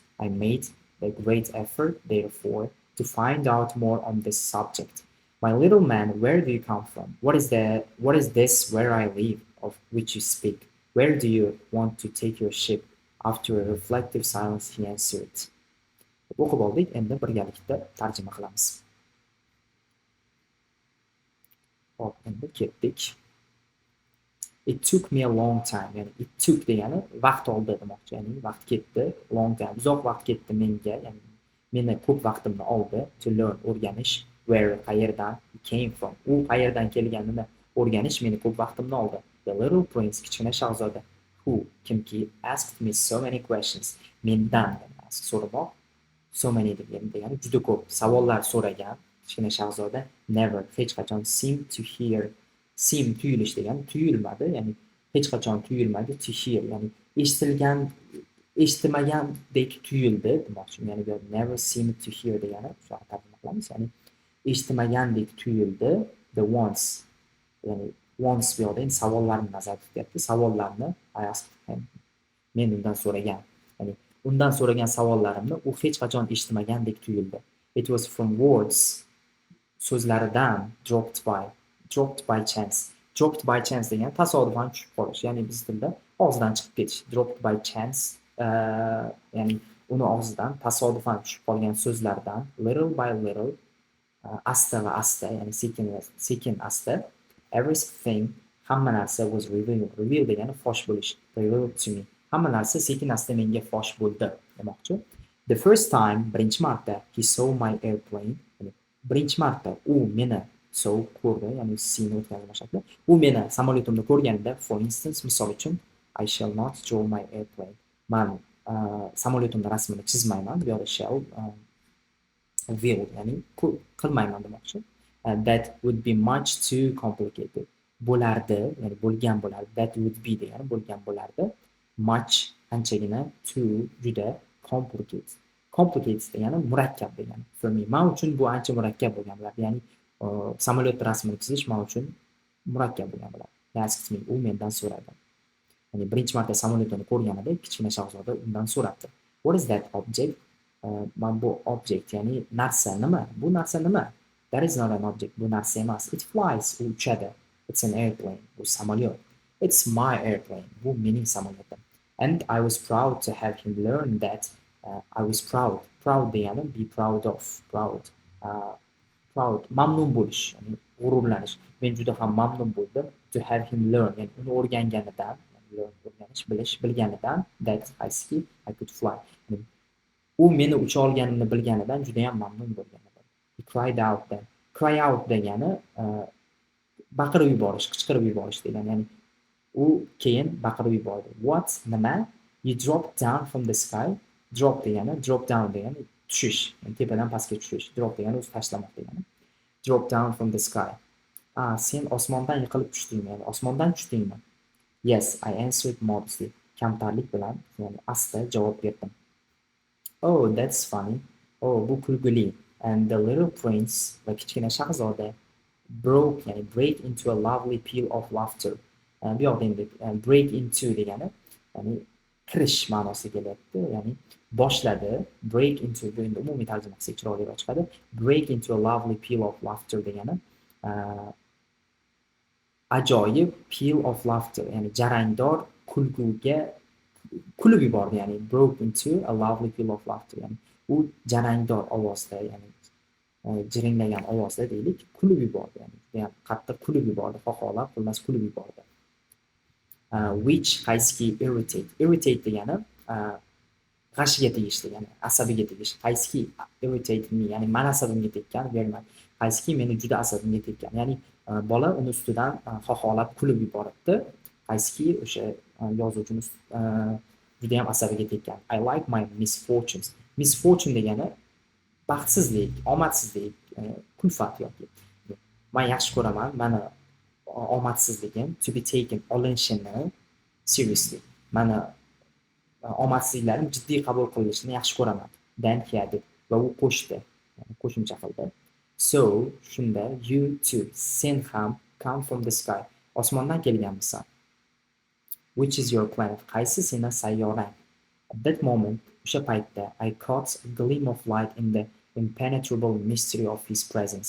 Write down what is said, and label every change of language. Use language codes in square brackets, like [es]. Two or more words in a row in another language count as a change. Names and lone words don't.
[en] I made a great effort, therefore, to find out more on this subject. My little man, where do you come from? What is this where I live, of which you speak? Where do you want to take your ship? After a reflective silence, he answered. [uz] O'qib oldik, endi birgalikda tarjima qilamiz. Hop, endi ketdik. [en] It took me a long time. Ya'ni it took [uz] degani vaqt oldi demoqchi. Ya'ni vaqt ketdi, [en] long time. [uz] Uzoq vaqt ketdi menga, ya'ni meni ko'p vaqtimni oldi [en] to learn [uz] o'rganish where qayerdan [en] he came from. [uz] U qayerdan kelganini o'rganish meni ko'p vaqtimni oldi. [en] The little prince, [uz] kichkina shahzoda, [en] who kimki asked me so many questions. [uz] Mendan ask so'ramoq, [en] so many [uz] degani juda ko'p savollar so'ragan kichkina shahzoda never hech qachon seem tuyulish degani tuyulmadi, ya'ni hech qachon tuyulmadi [en] to hear, [uz] ya'ni eshitmagandek tuyuldi demoqchi. Ya'ni bu [en] never seemed to hear [uz] degani shu tarjima qilamiz, ya'ni eshitmagandek tuyuldi. [en] The once, [uz] ya'ni once bu yoqda savollarni nazarda tutyapti. [en] Savollarni I asked him, [uz] men undan so'ragan, ya'ni undan so'ragan savollarimni u hech qachon eshitmagandek tuyuldi. [en] It was from words, [uz] so'zlaridan [en] dropped by chance. Dropped by chance [uz] degani tasodifan tushib qolish. Ya'ni biz tilda og'zidan chiqib ketish. [en] Dropped by chance, [uz] ya'ni uni og'zidan tasodifan tushib qolgan so'zlardan [en] little by little, [uz] asta va asta, ya'ni sekin asta, everything, hamma narsa [en] was revealed. [uz] Reveal degani fosh bo'lish. [en] Revealed to me. [uz] Hamma narsa sekin asta menga fosh bo'ldi demoqchi. [en] The first time, [uz] birinchi marta, [en] he saw my airplane. [uz] Birinchi marta u meni ko'rdi, ya'ni seen o'tkazma shakli. U meni samolyotimni ko'rganda, [en] for instance, [uz] misol uchun, [en] I shall not draw my airplane. [uz] Men samolyotimni rasmini chizmayman. Bu yerda [en] shall will, [uz] ya'ni qilmayman demoqchi. [en] That would be much too complicated. [uz] Bo'lardi, ya'ni bo'lgan bo'lardi. [en] That would be [uz] degani bo'lgan bo'lardi. Much, anchagina, too, juda, complicated degani murakkab degani. [en] For me, [uz] men uchun bu ancha murakkab bo'lgan bo'lardi. Ya'ni samolyot rasmini chizish men uchun murakkab bo'lgan bo'lardi. [en] He asked me, [uz] u mendan so'radi. Ya'ni birinchi marta samolyotni ko'rganida kichkina shahzoda undan so'rabdi. [en] What is that object? [uz] Men bu object, ya'ni narsa nima? Bu narsa nima? [en] That is not an object. [uz] Bu narsa emas. [en] It flies, [uz] u uchadi. [en] It's an airplane. [uz] Bu samolyot. [en] It's my airplane. [uz] Bu mening samolyotim. [en] And I was proud to have him learn that. I was proud. Proud degani be proud of. Proud, [uz] mamnun bo'lish, ya'ni g'ururlanish. Men juda ham mamnun bo'ldim [en] to have him learn, [uz] ya'ni uni o'rganganidan, o'rganish, bilganidan, [en] that I could fly. [uz] Yani, u meni ucha olganimni bilganidan juda ham mamnun bo'lgan edim. [en] He cried out then. Cry out [uz] degani baqirib yuborish, qichqirib yuborish degani. Ya'ni u keyin baqirib yubordi. What? Nima? [en] You dropped down from the sky. [uz] Drop degani, [en] drop down [uz] degani tushish, yani tepadan pastga tushish. Drop degani o'zi tashlamoq degani. [en] Drop down from the sky. [uz] Sen osmondan yiqilib tushdingmi? Yani osmondan tushdingmi? [en] Yes, I answered modestly. [uz] Kamtarlik bilan, ya'ni asta javob berdim. [en] Oh, that's funny. [uz] Oh, bu kulgili. [en] And the little prince, [uz] va kichkina shahzoda, [en] break into a lovely peal of laughter. [uz] Bu yoqda endi [en] break into [uz] degani, ya'ni kirish ma'nosiga kelyapti. Ya'ni boshladi. [en] Break into, [uz] bu endi umumiy tarjima qilsak chiroyliroq chiqadi. [en] Break into a lovely peal of laughter [uz] degani ajoyib [en] peal of laughter, [uz] ya'ni jarangdor kulguga kulib yubordi, ya'ni [en] broke into a lovely peal of laughter, [uz] ya'ni u jarangdor ovozda, ya'ni jiringlagan ovozda deylik, kulib yubordi, ya'ni qattiq kulib yubordi, xoxolab, xullas kulib yubordi. Which qaysiki irritate degani g'ashiga tegish degani, asabiga tegish. Qaysiki [en] irritate me, [uz] ya'ni meni asabimga tekkan, berman. Qaysiki meni juda asabimga tekkan. Ya'ni bola uni ustidan xoxolab kulib yuboribdi. Qaysiki o'sha yozuvchimiz juda ham asabiga tekkan. [en] I like my misfortunes. [uz] Misfortune degani baxtsizlik, omadsizlik, kulfat yoki. Men yaxshi ko'raman, meni omadsizligim [en] to be taken, [uz] olinishini seriously. Meni omadsizliklarim jiddiy qabul qilinishini yaxshi ko'raman. [en] Then he added. [uz] Va u qo'shdi. Qo'shimcha qildi. [en] So, shunda you too, [uz] sen ham [en] come from the sky. [uz] Osmondan kelganmisan. [en] Which is your planet? [uz] Qaysi seni sayyorang? [en] At that moment, [uz] o'sha paytda [en] I caught a gleam of light in the impenetrable mystery of his presence.